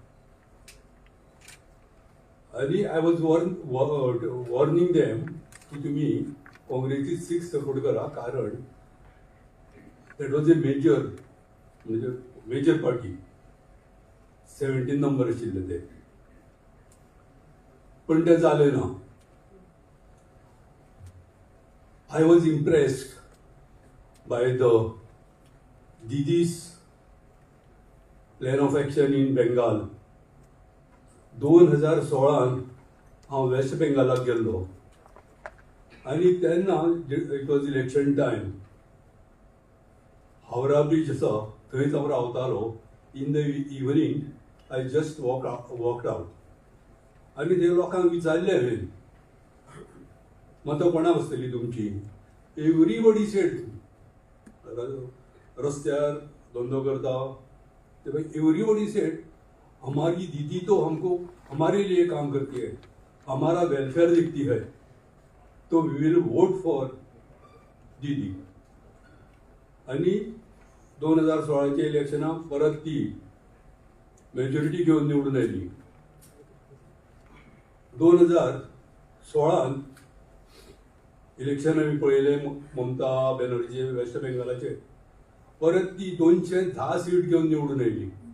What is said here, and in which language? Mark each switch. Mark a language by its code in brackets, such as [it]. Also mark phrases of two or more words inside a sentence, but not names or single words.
[kok] आनी [en] I was warning them [kok] की तुमी काँग्रेसीक 6 सपोर्ट करा, कारण [en] that was a major party, [kok] 17 नंबर आशिल्ले ते. पण ते जालें ना. [en] I was impressed by the Didi's plan of action in Bengal. [kok] 2016 हांव वेस्ट बेंगालाक गेल्लो आनी तेन्ना [en] it was election time. [kok] हावरा ब्रिज आसा थंयच हांव रावतालो. [en] in the evening I just walked out [kok] आनी ते लोकांक विचारलें हांवें, मतां कोणाक आसतली तुमची? [en] everybody said, [kok] रस्त्यार धंदो करता [en] everybody said [hi] हमारी दीदी तो हमको हमारे लिए काम करती है, हमारा वेलफेयर देखती है, तो [en] we will vote for Didi. [kok] आनी 2016 इलेक्शनाक परत ती मेजॉरिटी घेवन निवडून आयली. 2016 इलेक्शन आमी पळयले ममता बॅनर्जी वेस्ट बेंगालाचे, परत ती 210 सीट घेवन निवडून आयली.